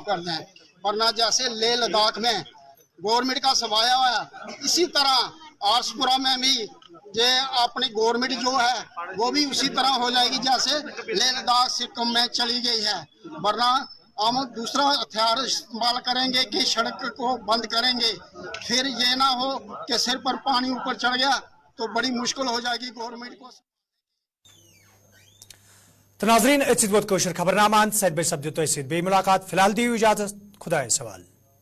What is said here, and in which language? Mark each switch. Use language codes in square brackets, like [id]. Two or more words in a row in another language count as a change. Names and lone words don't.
[ur] کر دیں ورنہ جیسے لیہ لداخ میں گورنمنٹ کا سوایا ہوا ہے اسی طرح آرسپورہ میں بھی یہ اپنی گورنمنٹ جو ہے وہ بھی اسی طرح ہو جائے گی جیسے لیہ لداخ سکم میں چلی گئی ہے ورنہ ہم دوسرا ہتھیار استعمال کریں گے کہ سڑک کو بند کریں گے پھر یہ نہ ہو کہ سر پر پانی اوپر چڑھ گیا تو بڑی مشکل ہو جائے گی گورنمنٹ کو [ks] ناظرین اتھ ووت خبرنامہ سید بے سپدِ تۄہہِ سۭتۍ بیٚیہِ مُلاقات فی الحال دِیِو اجازت خدایس حوالہٕ